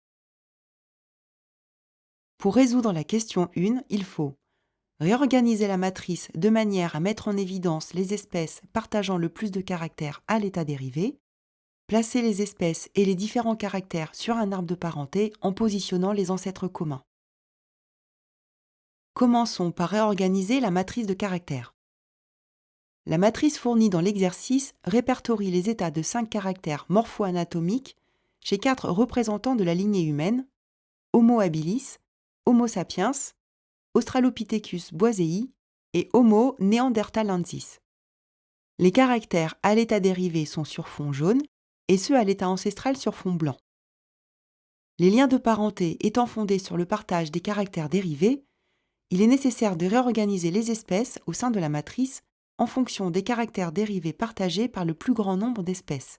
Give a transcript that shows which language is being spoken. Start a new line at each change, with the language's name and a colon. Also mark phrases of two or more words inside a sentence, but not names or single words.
French: Pour résoudre la question 1, il faut réorganiser la matrice de manière à mettre en évidence les espèces partageant le plus de caractères à l'état dérivé, placer les espèces et les différents caractères sur un arbre de parenté en positionnant les ancêtres communs. Commençons par réorganiser la matrice de caractères. La matrice fournie dans l'exercice répertorie les états de 5 caractères morpho-anatomiques chez 4 représentants de la lignée humaine, Homo habilis, Homo sapiens, Australopithecus boisei et Homo neanderthalensis. Les caractères à l'état dérivé sont sur fond jaune et ceux à l'état ancestral sur fond blanc. Les liens de parenté étant fondés sur le partage des caractères dérivés, il est nécessaire de réorganiser les espèces au sein de la matrice en fonction des caractères dérivés partagés par le plus grand nombre d'espèces.